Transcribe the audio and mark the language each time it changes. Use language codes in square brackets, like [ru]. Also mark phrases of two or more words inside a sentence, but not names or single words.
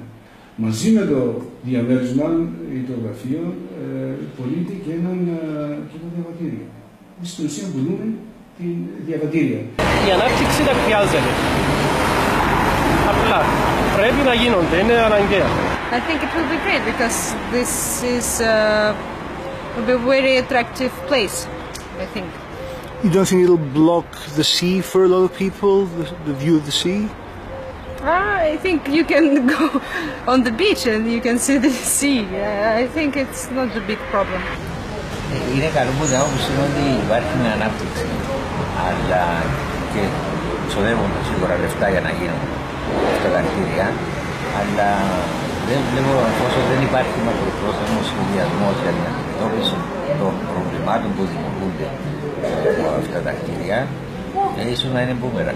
[el] Μαζί με το διαμέρισμα ή το γραφείο, πωλείται και ένα διαβατήριο. Στην ουσία πουλούμε τη διαβατήρια. Η ανάπτυξη τα χρειάζεται. Απλά πρέπει να γίνονται, είναι αναγκαία. [en] I think it will be great because this is will be a very attractive place, I think. You don't think it'll block the sea for a lot of people, the view of the sea? I think you can go on the beach and you can see the sea. I think it's not a big problem. [el] Είναι καλό που την άποψη είναι ότι υπάρχει μια ανάπτυξη, αλλά και ξοδεύονται σίγουρα λεφτά για να γίνουν αυτά τα κτίρια, αλλά δεν βλέπω όσο δεν υπάρχει μακροπρόθεσμο σχεδιασμό για την αντιμετώπιση των προβλημάτων που δημιουργούνται από αυτά τα κτίρια, ίσως να είναι μπούμερα.